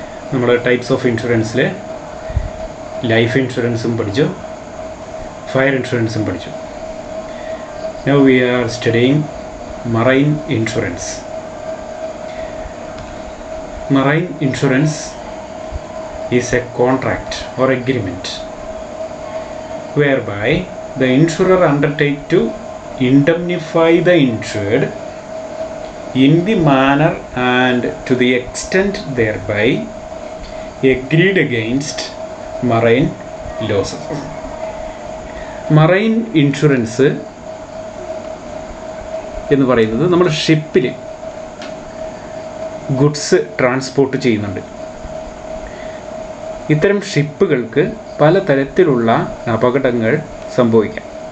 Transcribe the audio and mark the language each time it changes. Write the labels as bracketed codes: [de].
[ml] നമ്മൾ types of ഇൻഷുറൻസിലെ life ഇൻഷുറൻസും പഠിച്ചു, ഫയർ ഇൻഷുറൻസും പഠിച്ചു. [en] Now we are studying marine insurance. Marine insurance is a contract or agreement whereby the insurer undertakes to indemnify the insured in the manner and to the extent thereby agreed against marine losses. [ml] Marine insurance എന്ന് പറയുന്നത് നമ്മൾ ഷിപ്പിൽ goods transport ചെയ്യുന്നുണ്ട്. ഇത്തരം ഷിപ്പുകൾക്ക് പലതരത്തിലുള്ള അപകടങ്ങൾ സംഭവിക്കാം.